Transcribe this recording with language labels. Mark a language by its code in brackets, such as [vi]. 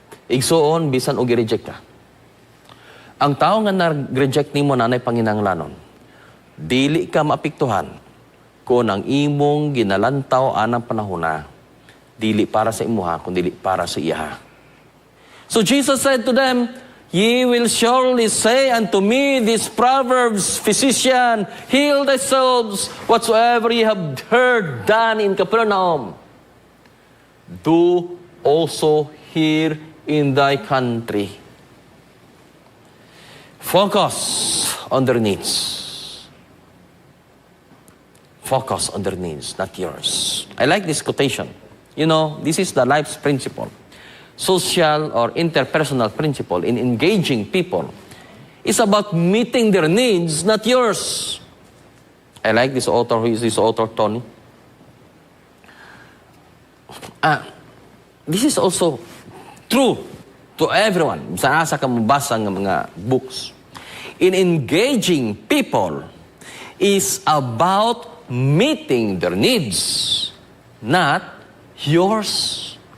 [ceb] Igsuon, bisan o gi-reject ka. Ang tao nga nag-reject nimo nanay panginahanglanon, dili ka maapektuhan kung ang imong ginalantaw anang panahona, dili para sa imuha, kundi dili para sa iyaha. [en] So Jesus said to them, "Ye will surely say unto me these proverbs, Physician, heal thyself, whatsoever ye have heard done in Capernaum, do also here in thy country." Focus on their needs. Focus on their needs, not yours. I like this quotation. You know, this is the life's principle. Social or interpersonal principle in engaging people is about meeting their needs, not yours. I like this author. Who is this author, Tony? This is also true to everyone. [ceb] Sa asa ka mabasa ng mga books. [en] In engaging people is about meeting their needs, not yours.